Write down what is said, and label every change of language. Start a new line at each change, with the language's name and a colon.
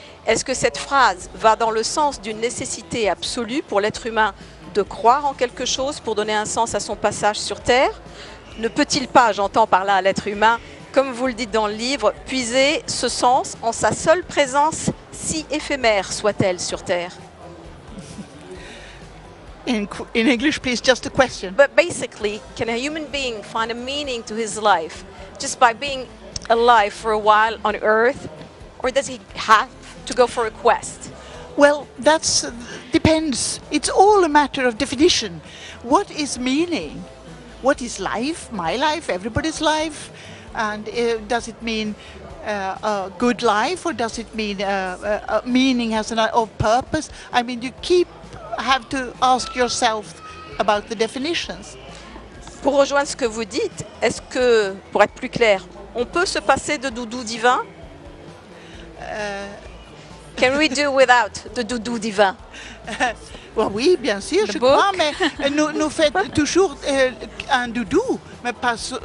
French: Est-ce que cette phrase va dans le sens d'une nécessité absolue pour l'être humain de croire en quelque chose pour donner un sens à son passage sur Terre? Ne peut-il pas, j'entends par là à l'être humain, comme vous le dites dans le livre, puiser ce sens en sa seule présence, si éphémère soit-elle sur Terre?
English: In English, please, just a question. But basically, can a human being find a meaning to his life just by being alive for a while on Earth? Or does he have to go for a quest? Well, that depends. It's all a matter of definition. What is meaning? What is life? My life? Everybody's life? And does it mean a good life, or does it mean a meaning as of purpose? I mean, you have to ask yourself about the definitions.
French: Pour rejoindre ce que vous dites, est-ce que, pour être plus clair, on peut se passer de doudou divin?
English: Can we do without the doudou divin?
French: Well, oui, bien sûr, je crois, mais nous faisons toujours un doudou, mais pas